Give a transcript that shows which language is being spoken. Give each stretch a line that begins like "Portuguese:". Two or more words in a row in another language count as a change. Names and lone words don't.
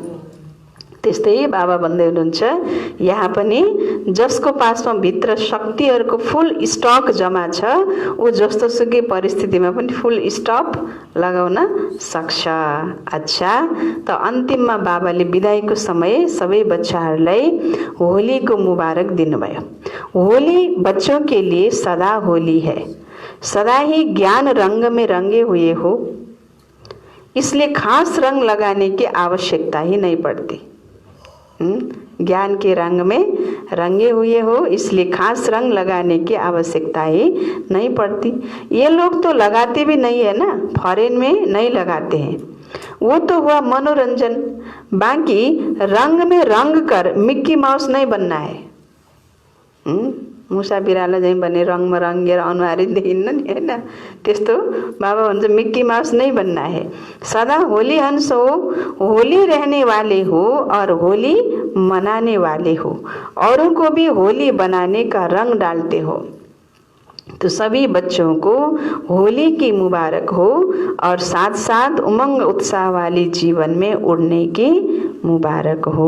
Nepali: त्यस्तै बाबा भन्दै हुनुहुन्छ यहाँ पनि जसको पासमा भित्र शक्तिहरूको फुल स्टक जमा छ ऊ जस्तो सुकै परिस्थितिमा पनि फुल स्टप लगाउन सक्छ। अच्छा, त अन्तिममा बाबाले बिदाईको समय सबै बच्चाहरूलाई होलीको मुबारक दिनुभयो।
Hindi: होली बच्चों के लिए सदा होली है, सदा ही ज्ञान रंग में रंगे हुए हो, इसलिए खास रंग लगाने की आवश्यकता ही नहीं पड़ती। ज्ञान के रंग में रंगे हुए हो इसलिए खास रंग लगाने की आवश्यकता ही नहीं पड़ती। ये लोग तो लगाते भी नहीं है ना, फॉरेन में नहीं लगाते हैं, वो तो हुआ मनोरंजन। बाकी रंग में रंग कर मिक्की माउस नहीं बनना है।
Nepali: मुसा बिरालो झैँ भने रङमा रङ्गेर अनुहारै देखिन्न नि हैन, त्यस्तो बाबा भन्छ मिक्की माउस
Hindi: नहीं बनना है। सदा होली हंस हो, होली रहने वाले हो और होली मनाने वाले हो, औरों को भी होली बनाने का रंग डालते हो। तो सभी बच्चों को होली की मुबारक हो और साथ साथ उमंग उत्साह वाली जीवन में उड़ने की मुबारक हो।